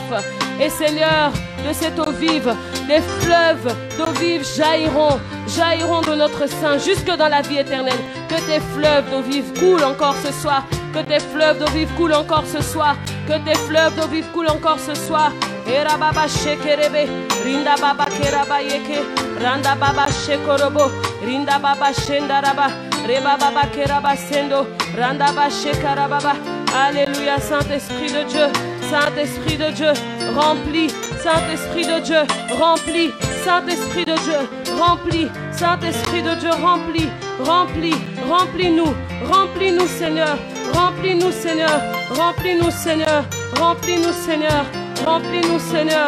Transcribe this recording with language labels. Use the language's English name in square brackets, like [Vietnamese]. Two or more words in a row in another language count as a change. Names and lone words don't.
[French] Et Seigneur, de cette eau vive, des fleuves d'eau vive jailliront de notre sein jusque dans la vie éternelle. Que tes fleuves d'eau vive coulent encore ce soir. Que tes fleuves d'eau vive coulent encore ce soir. Que tes fleuves d'eau vive coulent encore ce soir. Era baba shekerebe, rinda baba keraba yeke, randa baba shekorobo, rinda baba shendaraba, reba baba keraba sendo, randa baba shekarababa. Alléluia, Saint-Esprit de Dieu, Saint-Esprit de Dieu, remplis, Saint-Esprit de Dieu, remplis, Saint-Esprit de Dieu, remplis. Saint-Esprit de Dieu, remplis, remplis, remplis-nous, remplis-nous, Seigneur, remplis-nous, Seigneur, remplis-nous, Seigneur, remplis-nous, Seigneur, remplis-nous, Seigneur.